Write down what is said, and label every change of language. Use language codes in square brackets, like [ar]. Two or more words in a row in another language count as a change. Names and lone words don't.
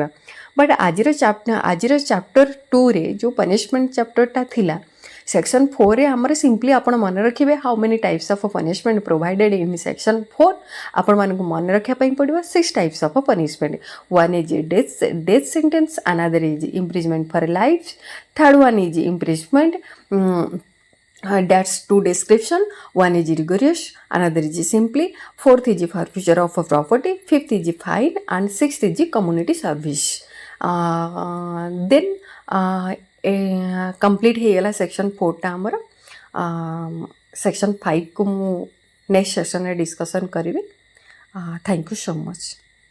[or] ବଟ୍ ଆଜିର ଚାପ୍ଟର 2ରେ ଯେଉଁ [en] punishment chapter [or] ଥିଲା ସେକ୍ସନ୍ 4ରେ ଆମର ସିମ୍ପଲି ଆପଣ ମନେ ରଖିବେ [en] how many types of punishment provided in section 4. [or] ଆପଣମାନଙ୍କୁ ମନେ ରଖିବା ପାଇଁ ପଡ଼ିବ 6 [en] types of punishment. 1 is death sentence, another is imprisonment for life, third one is imprisonment, that's 2 description. 1 is rigorous, another is simply, 4th is forfeiture of property, 5th is fine, and 6th is community service. [or] Then कंप्लीट ହେଇଗଲା ସେକ୍ସନ୍ 4ଟା ଆମର। ସେକ୍ସନ୍ 5କୁ ମୁଁ [en] next session [or] ଡିସ୍କସନ୍ କରିବି। [en] thank you so much.